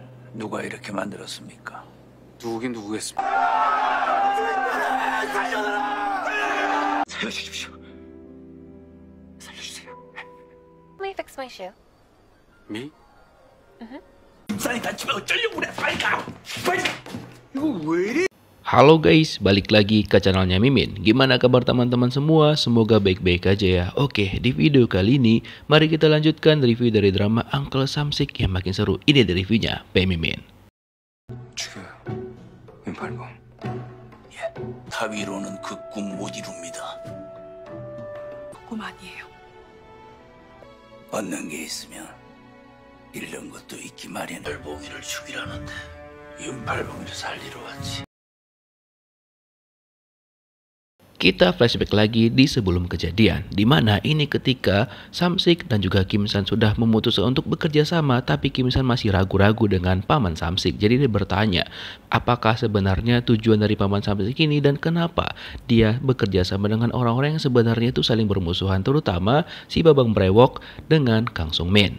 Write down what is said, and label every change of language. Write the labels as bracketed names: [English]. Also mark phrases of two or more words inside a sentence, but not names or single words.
[Korean] 누가 이렇게 만들었습니까? 누구긴 누구겠습니까? 살려주십시오. 살려주세요. [English] Let me fix my shoe. Me? [Korean] 임산이 다치면 어쩌려고 그래? 빨리 가. 빨리. 이거 왜 이래? [Indonesian] Halo guys, balik lagi ke channelnya Mimin. Gimana kabar teman-teman semua? Semoga baik-baik aja ya. Oke, di video kali ini mari kita lanjutkan review dari drama Uncle Samsik yang makin seru. Ini dari reviewnya P Mimin. [Korean] 죽여요. 윤팔봉. 예. 타위로는 그 꿈 못 이룹니다. 꿈 아니에요. 얻는 게 있으면 잃는 것도 있기 마련. 윤팔봉이를 죽이라는데 윤팔봉이를 살리러 왔지. [Indonesian] Kita flashback lagi di sebelum kejadian, di mana ini ketika Samsik dan juga Kim San sudah memutuskan untuk bekerja sama, tapi Kim San masih ragu-ragu dengan paman Samsik. Jadi dia bertanya, apakah sebenarnya tujuan dari paman Samsik ini dan kenapa dia bekerja sama dengan orang-orang yang sebenarnya itu saling bermusuhan, terutama si Babang Brewok dengan Kang Sung Min.